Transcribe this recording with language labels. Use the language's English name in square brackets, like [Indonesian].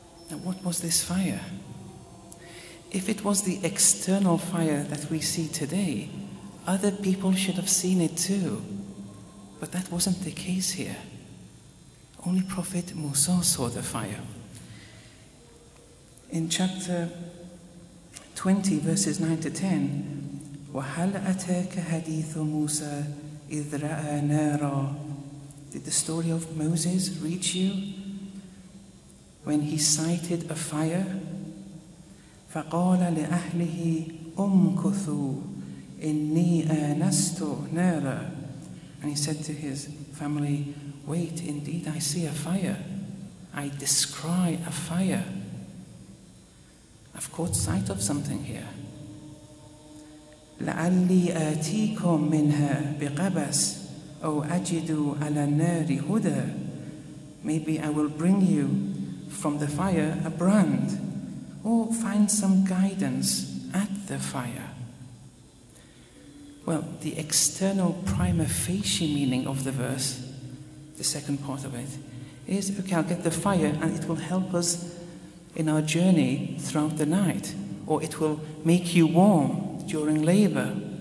[English] Now what was this fire? If it was the external fire that we see today, other people should have seen it too. But that wasn't the case here. Only Prophet Musa saw the fire. In chapter 20, verses 9 to 10, [Arabic] وَهَلْ أَتَاكَ حَدِيثُ مُوسَى إِذْ رَأَى نَارًا. [English] Did the story of Moses reach you when he sighted a fire? [Arabic] فقال لأهله أمكثوا إني آنست نارا. [English] And he said to his family, wait, indeed I see a fire. I descry a fire. I've caught sight of something here. [Arabic] لعلي آتيكم منها بقبس أو أجد على النار هدى. [English] Maybe I will bring you from the fire a brand, or find some guidance at the fire. Well, the external prima facie meaning of the verse the second part of it, is, okay, I'll get the fire and it will help us in our journey throughout the night, or it will make you warm during labor.